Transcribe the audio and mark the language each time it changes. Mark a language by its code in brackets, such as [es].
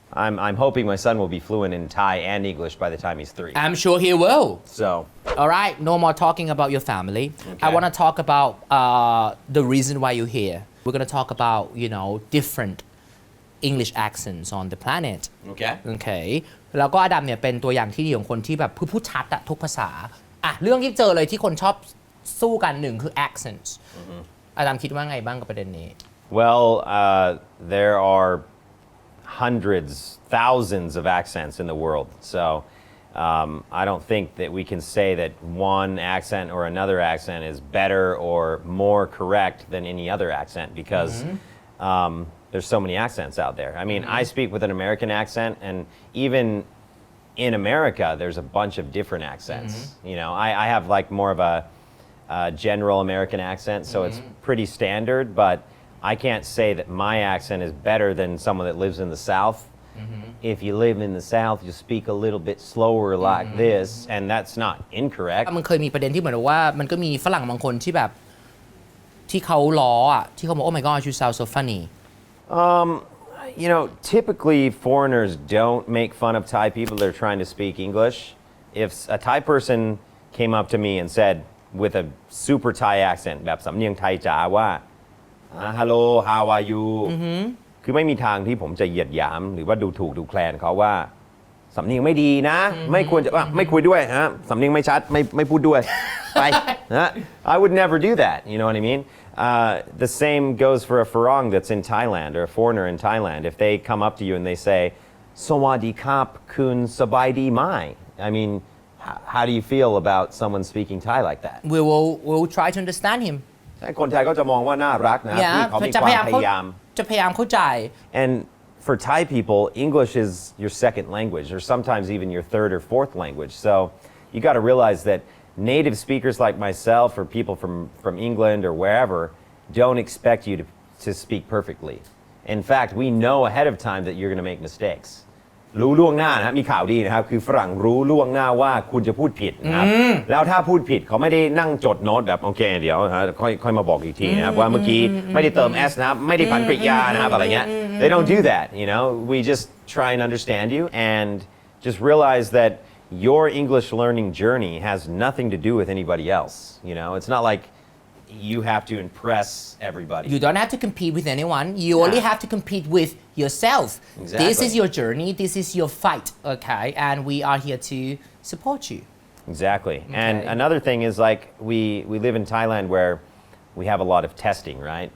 [en] I'm hoping my son will be fluent in Thai and English by the time he's 3. I'm sure he will. So, All right, no more talking about your family. I want to talk about the reason why you're here. We're going to talk about, different English accents on the planet. okay. Okay. [th] แล้วก็อดัมเนี่ยเป็นตัวอย่างที่ดีของคนที่แบบพูดชัดอะทุกภาษาอ่ะเรื่องที่เจอเลยที่คนชอบสู้กันหนึ่งคือ accents อดัมคิดว่าไงบ้างกับประเด็นนี้ [en] Well, there are hundreds, thousands of accents in the world. So I don't think that we can say that one accent or another accent is better or more correct than any other accent because there's so many accents out there. I mean, I speak with an American accent, and even in America, there's a bunch of different accents. I have like more of a general American accent, so it's pretty standard, but I can't say that my accent is better than someone that lives in the South. If you live in the South, you speak a little bit slower like this, and that's not incorrect. [th] มันเคยมีประเด็นที่เหมือนว่ามันก็มีฝรั่งบางคนที่แบบที่เขาล้ออ่ะที่เขาบอก [en] oh my god you sound so funny Typically foreigners don't make fun of Thai people that are trying to speak English. If a Thai person came up to me and said with a super Thai accent [th] แบบสำเนียงไทยจ๋าว่า [en] hello how are you [th] คือไม่มีทางที่ผมจะเหยียดหยามหรือว่าดูถูกดูแคลนเขาว่าสำเนียงไม่ดีนะไม่ควรจะไม่คุยด้วยฮะสำเนียงไม่ชัดไม่พูดด้วยไปนะ [en] I would never do that, you know what I mean? The same goes for a Farang that's in Thailand or a foreigner in Thailand. If they come up to you and they say, Sawadee Kap Kun Sabaidi Mai. I mean, how do you feel about someone speaking Thai like that? we'll try to understand him [th] คนไทยก็จะมองว่าน่ารักนะที่เขามีความพยายาม จะพยายามเข้าใจ [en] And for Thai people, English is your second language or sometimes even your third or fourth language. So you got to realize that native speakers like myself or people from England or wherever don't expect you to speak perfectly. In fact, we know ahead of time that you're going to make mistakes. [th] รู้ล่วงหน้านะครับมีข่าวดีนะครับคือฝรั่งรู้ล่วงหน้าว่าคุณจะพูดผิดนะครับแล้วถ้าพูดผิดเขาไม่ได้นั่งจดโน้ตแบบโอเคเดี๋ยวค่อยมาบอกอีกทีนะครับว่าเมื่อกี้ไม่ได้เติม s นะครับไม่ได้ผันกริยานะครับอะไรเงี้ย [en] They don't do that, we just try and understand you and just realize that your English learning journey has nothing to do with anybody else. It's not like you have to impress everybody. You don't have to compete with anyone. You only have to compete with yourself. Exactly. This is your journey. This is your fight. Okay, and we are here to support you. Exactly. And another thing is like we live in Thailand where we have a lot of testing, right?